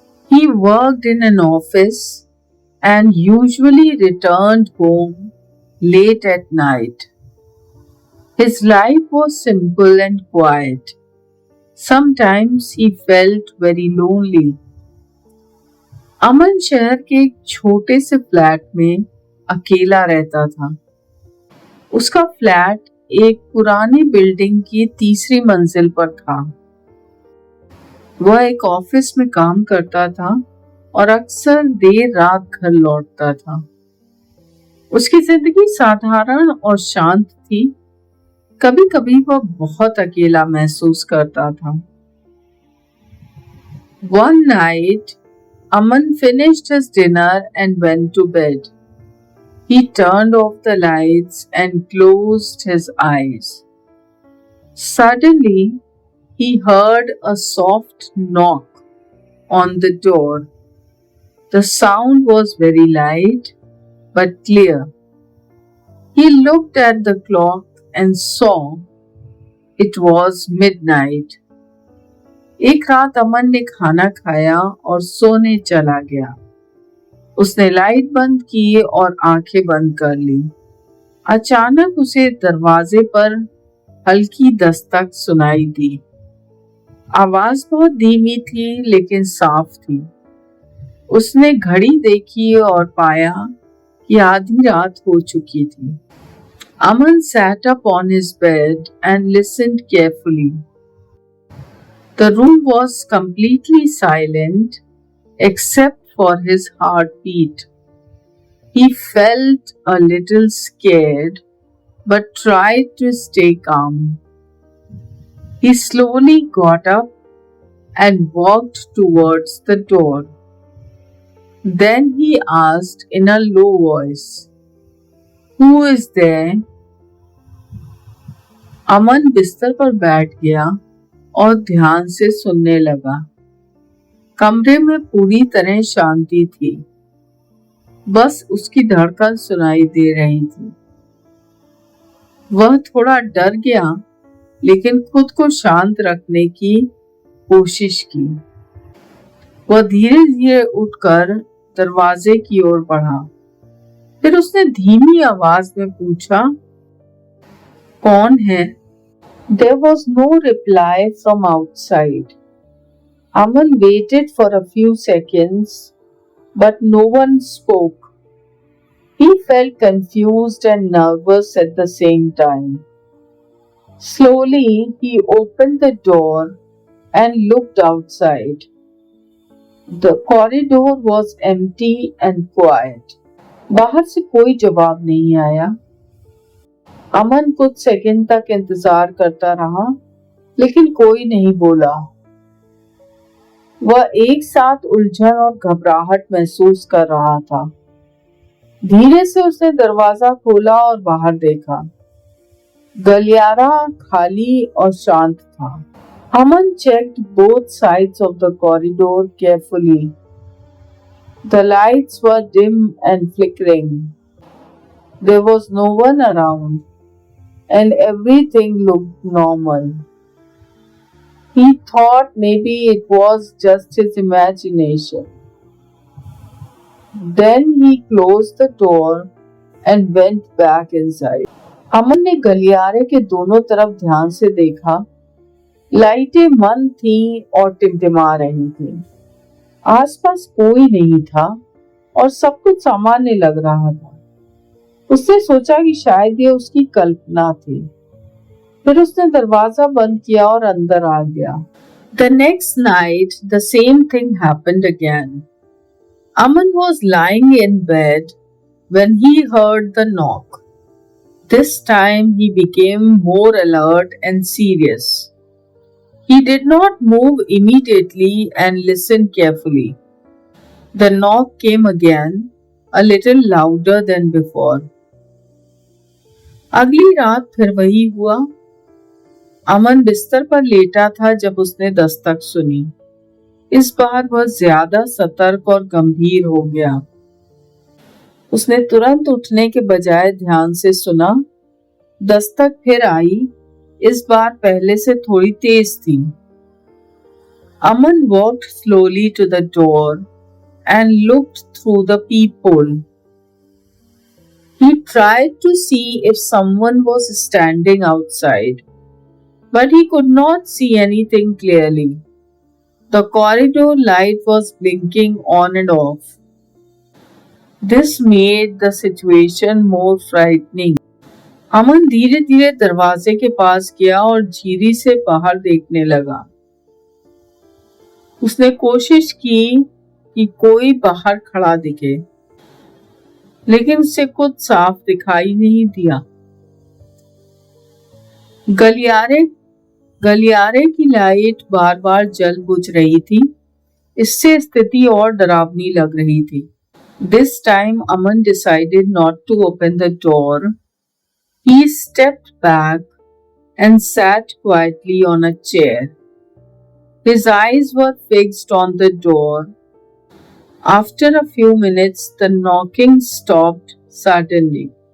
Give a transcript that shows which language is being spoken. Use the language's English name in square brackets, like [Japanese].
[English] He worked in an office and usually returned home late at night. His life was simple and quiet. Sometimes he felt very lonely. [Hindi] अमन शहर के एक छोटे से flat में अकेला रहता था। उसका फ्लैट एक पुरानी बिल्डिंग की तीसरी मंजिल पर था। वह एक ऑफिस में काम करता था और अक्सर देर रात घर लौटता था। उसकी जिंदगी साधारण और शांत थी। कभी कभी वह बहुत अकेला महसूस करता था। [English] One night, Aman finished his dinner and went to bed. He turned off the lights and closed his eyes. Suddenly, he heard a soft knock on the door. The sound was very light but clear. He looked at the clock and saw it was midnight. [Hindi] एक रात अमन ने खाना खाया और सोने चला गया। उसने लाइट बंद की और आंखें बंद कर ली। अचानक उसे दरवाजे पर हल्की दस्तक सुनाई दी। आवाज बहुत धीमी थी लेकिन साफ थी। उसने घड़ी देखी और पाया कि आधी रात हो चुकी थी। [English] Aman sat up on his bed and listened carefully. The room was completely silent except for his heartbeat. He felt a little scared but tried to stay calm. He slowly got up and walked towards the door. Then he asked in a low voice, "Who is there?" [Hindi] अमन बिस्तर पर बैठ गया और ध्यान से सुनने लगा। कमरे में पूरी तरह शांति थी। बस उसकी धड़कन सुनाई दे रही थी। वह थोड़ा डर गया लेकिन खुद को शांत रखने की कोशिश की। वह धीरे धीरे उठकर दरवाजे की ओर बढ़ा। फिर उसने धीमी आवाज में पूछा, कौन है? [English] There was no reply from outside. Aman waited for a few seconds, but no one spoke. He felt confused and nervous at the same time. Slowly, he opened the door and looked outside. The corridor was empty and quiet. [Hindi] बाहर से कोई जवाब नहीं आया। अमन कुछ second तक इंतजार करता रहा लेकिन कोई नहीं बोला। वह एक साथ उलझन और घबराहट महसूस कर रहा था। धीरे से उसने दरवाजा खोला और बाहर देखा। गलियारा खाली और शांत था। [English] Aman checked both sides of the corridor carefully. The lights were dim and flickering. There was no one around, and everything looked normal. He thought maybe it was just his imagination. Then he closed the door and went back inside. [Hindi] अमन ने गलियारे के दोनों तरफ ध्यान से देखा। लाइटें मंद थीं और टिमटिमा रही थीं। आसपास कोई नहीं था और सब कुछ सामान्य लग रहा था। उसने सोचा कि शायद ये उसकी कल्पना थी। फिर उसने दरवाजा बंद किया और अंदर आ गया। [English] The next night, the same thing happened again. Aman was lying in bed when he heard the knock. This time he became more alert and serious. He did not move immediately and listened carefully. The knock came again, a little louder than before. [Hindi] अगली रात फिर वही हुआ। अमन बिस्तर पर लेटा था जब उसने दस्तक सुनी। इस बार वह ज्यादा सतर्क और गंभीर हो गया। उसने तुरंत उठने के बजाय ध्यान से सुना। दस्तक फिर आई, इस बार पहले से थोड़ी तेज थी। [English] Aman walked slowly to the door and looked through the peephole. He tried to see if someone was standing outside, but he could not see anything clearly. The corridor light was blinking on and off. This made the situation more frightening. [Hindi] अमन धीरे धीरे दरवाजे के पास गया और झिरी से बाहर देखने लगा। उसने कोशिश की कि कोई बाहर खड़ा दिखे, लेकिन उसे कुछ साफ दिखाई नहीं दिया। गलियारे की लाइट बार बार जल बुझ रही थी। इससे स्थिति और डरावनी लग रही थी। [English] This time Aman decided not to open the door. He stepped back and sat quietly on a chair. His eyes were fixed on the door. After a few minutes, the knocking stopped suddenly.